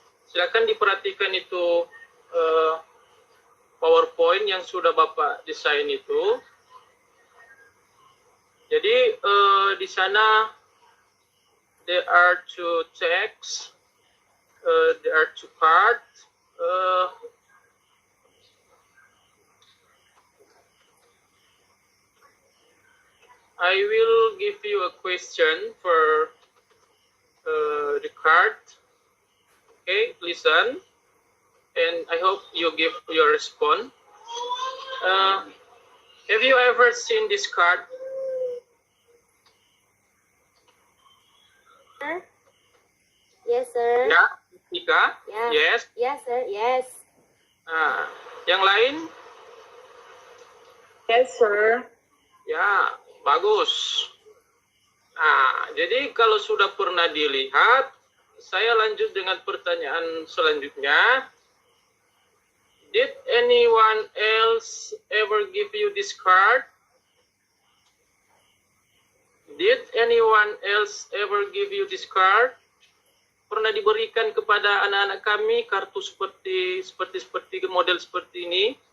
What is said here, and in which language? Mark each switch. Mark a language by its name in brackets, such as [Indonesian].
[Indonesian] Silakan diperhatikan itu PowerPoint yang sudah Bapak desain itu. Jadi di sana [English] there are two text, there are two cards. I will give you a question for the card. Okay, listen, and I hope you give your response. Have you ever seen this card? Yes, sir. [Indonesian] Ya, Ika? Ya. [English] Yes. Yes, sir. Yes. [Indonesian] Nah, yang lain? [English] Yes, sir. [Indonesian] Ya, bagus. Nah, jadi kalau sudah pernah dilihat, saya lanjut dengan pertanyaan selanjutnya. [English] Did anyone else ever give you this card? Did anyone else ever give you this card? [Indonesian] Pernah diberikan kepada anak-anak kami kartu seperti model seperti ini?